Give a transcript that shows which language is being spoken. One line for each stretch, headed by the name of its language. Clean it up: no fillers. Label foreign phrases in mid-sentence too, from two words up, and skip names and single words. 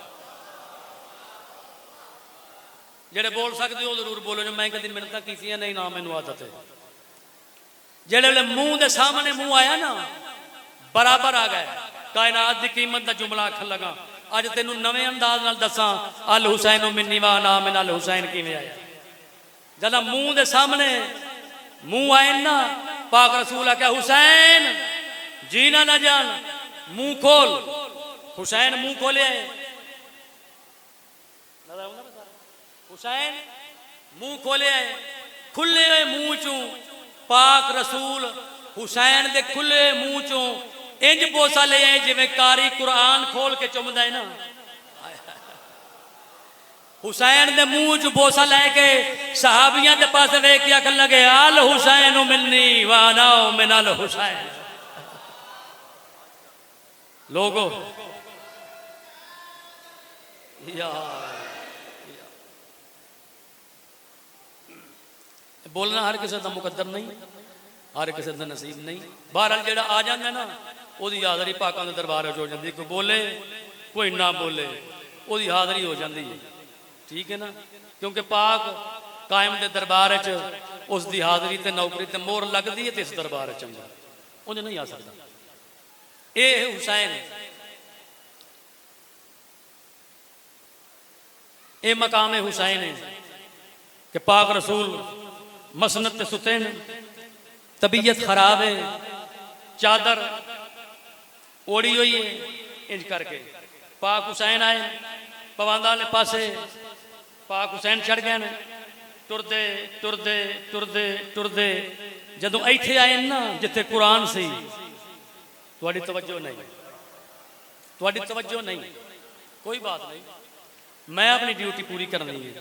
Punjabi: جیہڑے بول سکتے ہو ضرور بولو، جو میں کبھی منتاں کیتیاں نہیں نا، مینوں عادت ہے. جیہڑے ویلے منہ دے سامنے منہ آیا نا، برابر آ گئے.
Urdu: کائنات کی قیمت کا جملہ
Punjabi: آکھن لگا۔ اج تینوں نویں انداز نال دساں,
Arabic: الحسين مني وأنا من الحسين
Punjabi: کویں آیا. جدا منہ دے سامنے منہ آئے نا، پاک رسول آکھیا، حسین جینا نا جان، منہ کھول. حسین منہ کھولے، حسین منہ کھولے، کھلے ہوئے منہ چوں پاک رسول حسین دے کھلے منہ چوں انج بوسہ لے آئے جویں قاری قرآن کھول کے چمدا ہے نا. حسین دے منہ چ بوسہ لے کے صحابیاں دے پاس ویکھ کے آکھن لگے,
Arabic: الحسين مني وأنا من الحسين.
Urdu: لوگو بولنا ہر کسی کا مقدر نہیں، ہر کسی کا نصیب نہیں. بہرحال جیہڑا آ جاتا نا، اس کی حاضری پاکوں کے دربار ہو جاتی. کوئی بولے کوئی نہ بولے، اس کی حاضری ہو جاتی ہے. ٹھیک ہے نا، کیونکہ پاک قائم کے دربار اس کی حاضری تے نوکری تے مہر لگتی ہے، تو اس دربار چنگا انہیں نہیں آ سکتا. یہ حسین، یہ مقام حسین ہے کہ پاک رسول
Punjabi: مسند تے ستے نے,
Urdu: طبیعت خراب ہے، چادر اوڑھی ہوئی ہے.
Punjabi: انج کر کے پاک حسین آئے، پواندا والے پاسے پاک حسین چڑھ گئے. ٹردے ٹردے ٹردے ٹردے جدوں ایتھے آئے نا، جتھے قرآن سی، تہاڈی توجہ نہیں، تہاڈی توجہ نہیں، کوئی بات نہیں، میں اپنی ڈیوٹی پوری کرنی ہے.